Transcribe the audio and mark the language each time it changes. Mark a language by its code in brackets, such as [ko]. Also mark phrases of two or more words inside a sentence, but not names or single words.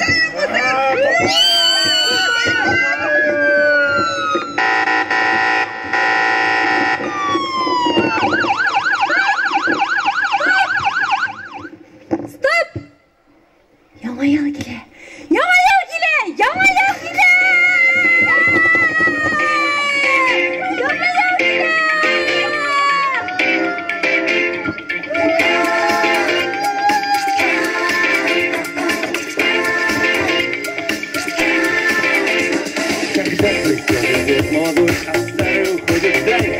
[uz] Stop! Yangi yil kele. Yangi yil kele. Yangi yil kele. Yangi yil kele. [ru] Когда приходит молодой, а старый уходит далее.